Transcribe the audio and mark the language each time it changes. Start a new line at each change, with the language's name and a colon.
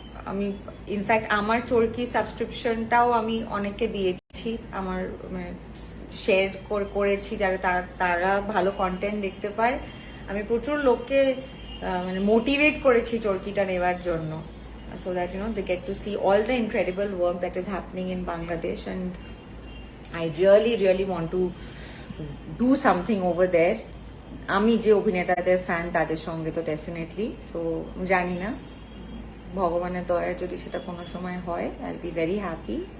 Bangla: আমি ইনফ্যাক্ট আমার চরকি সাবস্ক্রিপশনটাও আমি অনেককে দিয়েছি, আমার শেয়ার করেছি, যারা তারা ভালো কন্টেন্ট দেখতে পায়। আমি প্রচুর লোককে মানে মোটিভেট করেছি চরকিটা নেওয়ার জন্য,
English: so that they get to see all the incredible work that is happening in Bangladesh, and I really want to do something over there.
Bangla: আমি যে অভিনেতাদের ফ্যান তাদের সঙ্গে তো ডেফিনেটলি। সো জানি না, ভগবানের দয়া যদি সেটা কোনো সময় হয়,
English: I will be very happy.